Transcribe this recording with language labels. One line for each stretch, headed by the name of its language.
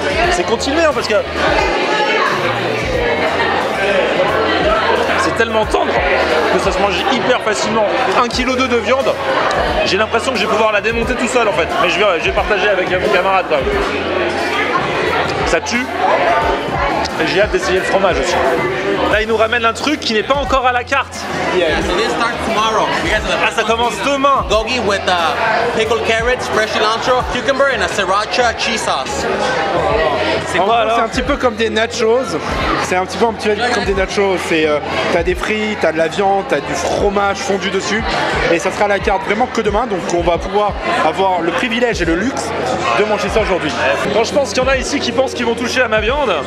French: C'est continuer, hein, parce que c'est tellement tendre que ça se mange hyper facilement. 1,2 kg de viande, j'ai l'impression que je vais pouvoir la démonter tout seul en fait. Mais je vais partager avec mon camarade quand même. Ça tue. Et j'ai hâte d'essayer le fromage aussi. Là, il nous ramène un truc qui n'est pas encore à la carte.
English: Yeah, so this starts tomorrow.
French: Ah, ça commence demain.
English: Gogi with pickled carrots, fresh cilantro, cucumber and a sriracha cheese sauce.
French: C'est un petit peu comme des nachos. C'est un petit peu comme des nachos. T'as des frites, t'as de la viande, t'as du fromage fondu dessus. Et ça sera à la carte vraiment que demain. Donc on va pouvoir avoir le privilège et le luxe de manger ça aujourd'hui. Quand je pense qu'il y en a ici qui pensent qu'ils vont toucher à ma viande,